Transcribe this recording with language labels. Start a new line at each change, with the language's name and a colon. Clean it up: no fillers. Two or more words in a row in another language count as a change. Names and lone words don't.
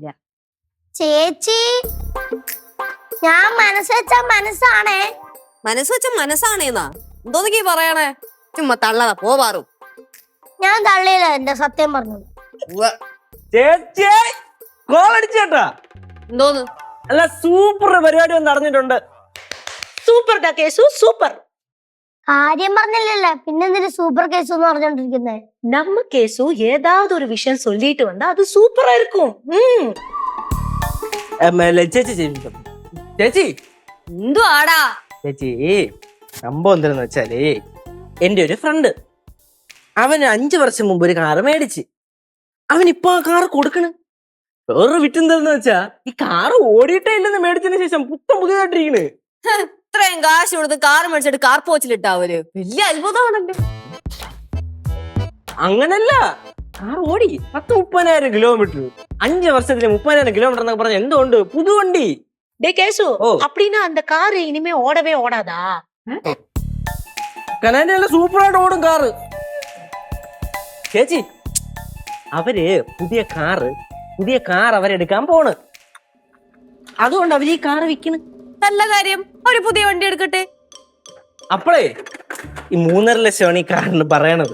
Malayalam: ചേച്ചി ഞാൻ മനസ്സ് വെച്ച മനസ്സാണേ. മനസ്സ് വെച്ച മനസ്സാണേന്നാ എന്തോന്നൊക്കെ പറയണേ? ചുമ്മാ തള്ളതാ പോവാറു. ഞാൻ തള്ളിയില്ല, എന്റെ സത്യം പറഞ്ഞു. ചേട്ടാ എന്തോന്ന്? അല്ല സൂപ്പർ പരിപാടി ഒന്ന് നടന്നിട്ടുണ്ട്.
Tamil: சூப்பர்டா கேசு, சூப்பர்.
Malayalam: കാര്യം പറഞ്ഞില്ലല്ലേ, പിന്നെന്തിന് സൂപ്പർ കേസ് എന്ന് പറഞ്ഞോണ്ടിരിക്കുന്നേ?
Tamil: நம்ம கேசு ஏதாவது ஒரு விஷயம் சொல்லிட்டு வந்தா அது சூப்பரா இருக்கும்.
Malayalam: ചേച്ചി ചേച്ചി എന്തുവാടാ? ചേച്ചി സംഭവം എന്താണെന്ന് വെച്ചാലേ, എന്റെ ഒരു ഫ്രണ്ട് അവന് 5 വർഷം മുമ്പ് ഒരു കാറ് മേടിച്ച് അവനിപ്പോ ആ കാറ് കൊടുക്കണ്. വേറൊരു വിറ്റെന്താന്ന് വെച്ചാ ഈ കാറ് ഓടിയിട്ടേ ഇല്ലെന്ന് മേടിച്ചതിന് ശേഷം പുതിയതായിട്ടിരിക്കണ്. ഇത്രയും കാശ് കൊടുത്ത് കാർ മേടിച്ചിട്ട് കാർ പോച്ചിലിട്ടാവര് വലിയ അത്ഭുതമാണല്ലോ. അങ്ങനല്ല, കാർ ഓടി 30-30,000 കിലോമീറ്റർ. 5 വർഷത്തില് 30,000 കിലോമീറ്റർ എന്നൊക്കെ പറഞ്ഞ എന്തുകൊണ്ട് പുതു വണ്ടി.
Tamil: டே கேசு, அப்படின்னா அந்த கார் இனிமே ஓடவே ஓடாதா?
Malayalam: കനാലിയല്ല സൂപ്പറായിട്ട് ഓടും കാറ്. ചേച്ചി അവര് പുതിയ കാർ അവരെടുക്കാൻ പോണ്. അതുകൊണ്ട് അവര് ഈ കാറ് വിൽക്കണ്. നല്ല കാര്യം, ഒരു പുതിയ വണ്ടി എടുക്കട്ടെ. അപ്പളേ ഈ 3.5 ലക്ഷമാണ് ഈ കാറിന് പറയണത്.